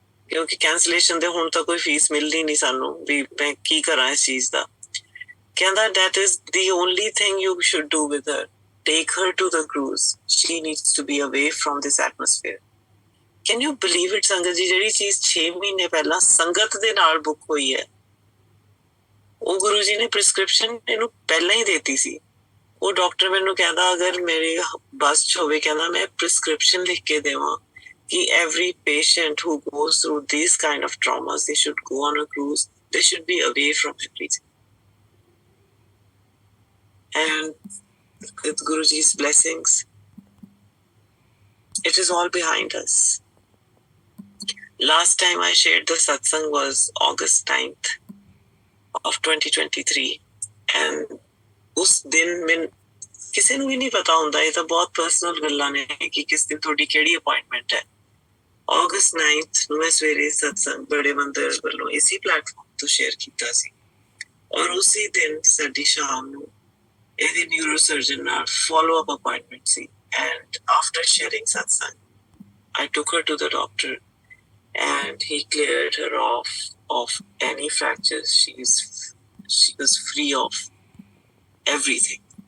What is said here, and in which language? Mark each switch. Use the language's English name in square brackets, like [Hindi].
[Punjabi] ਕਿਉਂਕਿ ਕੈਂਸਲੇਸ਼ਨ ਦੇ ਹੁਣ ਤਾਂ ਕੋਈ ਫੀਸ ਮਿਲਦੀ ਨਹੀਂ ਸਾਨੂੰ ਵੀ ਮੈਂ ਕੀ ਕਰਾਂ ਇਸ ਚੀਜ਼ ਦਾ ਕਹਿੰਦਾ [English] that is the only thing you should do with her take her to the cruise she needs to be away from this atmosphere can you believe it [Punjabi] ਸੰਗਤ ਜੀ ਜਿਹੜੀ ਚੀਜ਼ 6 ਮਹੀਨੇ ਪਹਿਲਾਂ ਸੰਗਤ ਦੇ ਨਾਲ ਬੁੱਕ ਹੋਈ ਹੈ ਉਹ ਗੁਰੂ ਜੀ ਨੇ ਪ੍ਰਿਸਕ੍ਰਿਪਸ਼ਨ ਇਹਨੂੰ ਪਹਿਲਾਂ ਹੀ ਦੇਤੀ ਸੀ ਉਹ ਡਾਕਟਰ ਮੈਨੂੰ ਕਹਿੰਦਾ ਅਗਰ ਮੇਰੇ ਬਸ ਚ ਹੋਵੇ ਕਹਿੰਦਾ ਮੈਂ ਪ੍ਰਿਸਕ੍ਰਿਪਸ਼ਨ ਲਿਖ ਕੇ ਦੇਵਾਂ कि [English] every patient who goes through these kind of traumas, they should go on a cruise. They should be away from everything. And with Guruji's blessings, it is all behind us. Last time I shared the satsang was August 9th of 2023. [Punjabi] And [Hindi] उस दिन में [Punjabi] ਕਿਸੇ ਨੂੰ ਵੀ ਨਹੀਂ ਪਤਾ ਹੁੰਦਾ ਇਹ ਤਾਂ ਬਹੁਤ ਪਰਸਨਲ ਗੱਲਾਂ ਨੇ ਕਿ ਕਿਸ ਦਿਨ ਤੁਹਾਡੀ ਕਿਹੜੀ ਅਪਾਇੰਟਮੈਂਟ ਹੈ August 9th ਨੂੰ ਮੈਂ ਸਵੇਰੇ ਸਤਸੰਗ ਬੜੇ ਮੰਦਰ ਵੱਲੋਂ ਇਸੇ ਪਲੇਟਫਾਰਮ ਤੋਂ ਸ਼ੇਅਰ ਕੀਤਾ ਸੀ ਔਰ ਉਸੇ ਦਿਨ ਸਾਡੀ ਸ਼ਾਮ ਨੂੰ ਇਹਦੇ ਨਿਊਰੋਸਰਜਨ ਨਾਲ follow up appointment ਸੀ [English] and after sharing satsang I took her to the doctor and he cleared her of any fractures she was free of everything